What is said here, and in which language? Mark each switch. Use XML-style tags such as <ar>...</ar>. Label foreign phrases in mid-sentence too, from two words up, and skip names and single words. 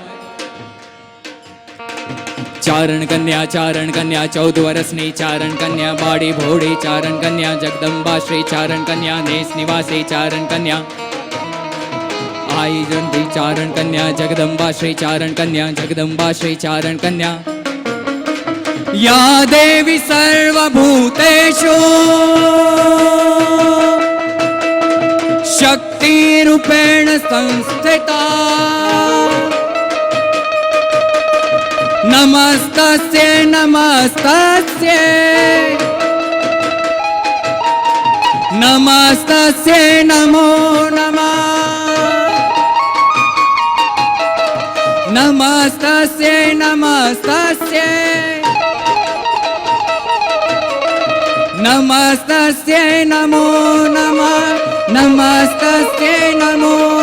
<gu>ચારણ કન્યા 14 વર્ષની ચારણ કન્યા બાડી ભોળી ચારણ કન્યા જગદંબા શ્રી ચારણ કન્યા નેસ નિવાસી ચારણ કન્યા આઈ જંતી ચારણ કન્યા જગદંબા શ્રી ચારણ કન્યા</gu> <sa>या देवी सर्वभूतेषु शक्ति रूपेण संस्थिता नमस्तस्यै नमो नमः नमस्तस्यै नमो नमः नमस्तस्यै नमो</sa>